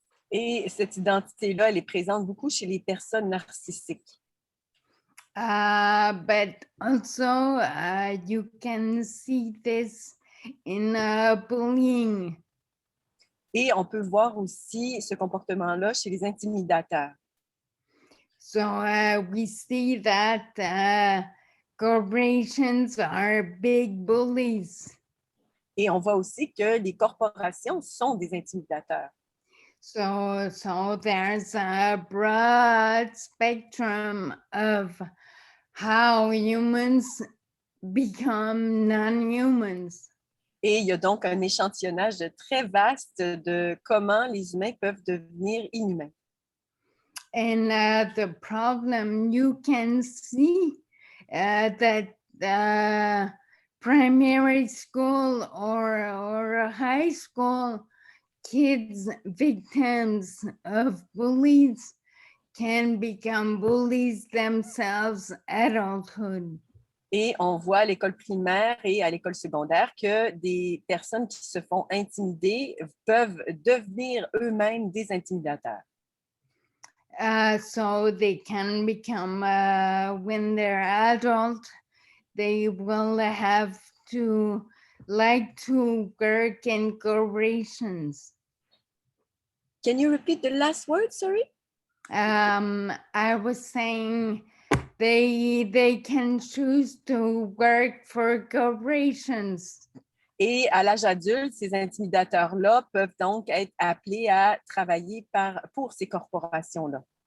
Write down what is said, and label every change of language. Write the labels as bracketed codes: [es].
[fr] Et cette identité-là, elle est présente beaucoup chez les personnes narcissiques. [en] But also you can see this in bullying. [fr] Et on peut voir aussi ce comportement-là chez les intimidateurs. [en] So we see that corporations are big bullies. [fr] Et on voit aussi que les corporations sont des intimidateurs. [en] So there's a broad spectrum of how humans become non-humans. [fr] Et il y a donc un échantillonnage très vaste de comment les humains peuvent devenir inhumains. [en] And the problem you can see that primary school or high school kids victims of bullies can become bullies themselves adulthood. [fr] Et on voit à l'école primaire et à l'école secondaire que des personnes qui se font intimider peuvent devenir eux-mêmes des intimidateurs. [en] So they can become, when they're adult, they will have to like to work in corporations. Can you repeat the last word, sorry? I was saying they can choose to work for corporations. [fr] Et à l'âge adulte, ces intimidateurs-là peuvent donc être appelés à travailler pour ces corporations-là.